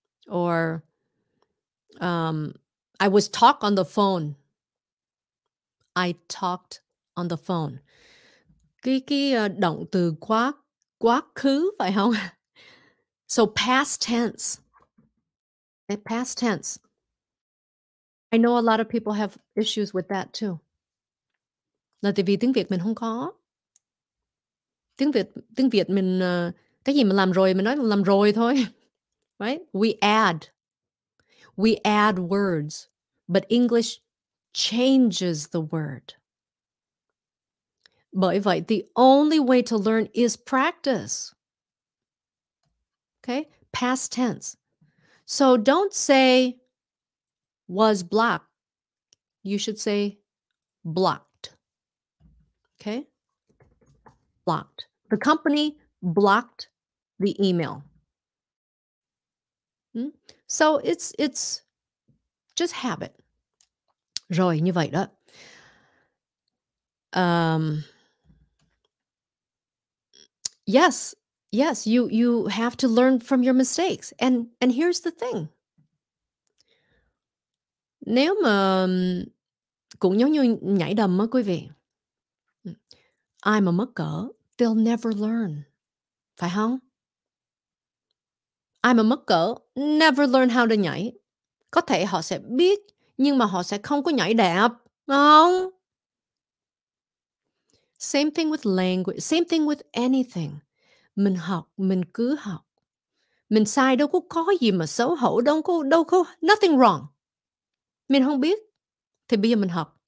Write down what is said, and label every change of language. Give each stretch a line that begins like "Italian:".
English: Or I was talk on the phone. I talked on the phone.
Vietnamese: Cái động từ quá khứ phải không?
English: So past tense. Okay, past tense. I know a lot of people have issues with that too.
Vietnamese: Là tại vì tiếng Việt mình không có. Tiếng Việt mình cái gì mà làm rồi mình nói là làm rồi thôi.
English: Right? We add words, but English changes the word.
Vietnamese: Bởi vậy,
English: the only way to learn is practice. Okay? Past tense. So don't say was blocked. You should say blocked. Okay? Blocked. The company blocked the email. So it's just habit.
Vietnamese: Rồi, như vậy đó.
English: Yes, you have to learn from your mistakes. And here's the thing.
Vietnamese: Nếu mà cũng giống như nhảy đầm á quý vị. Ai mà mất cỡ,
English: they'll never learn.
Vietnamese: Phải không? Ai mà mất cỡ,
English: never learn how to
Vietnamese: nhảy. Có thể họ sẽ biết, nhưng mà họ sẽ không có nhảy đẹp. Không?
English: Same thing with language. Same thing with anything.
Vietnamese: Mình học, mình cứ học. Mình sai đâu có gì mà xấu hổ, đâu có,
English: nothing wrong.
Vietnamese: Mình không biết, thì bây giờ mình học.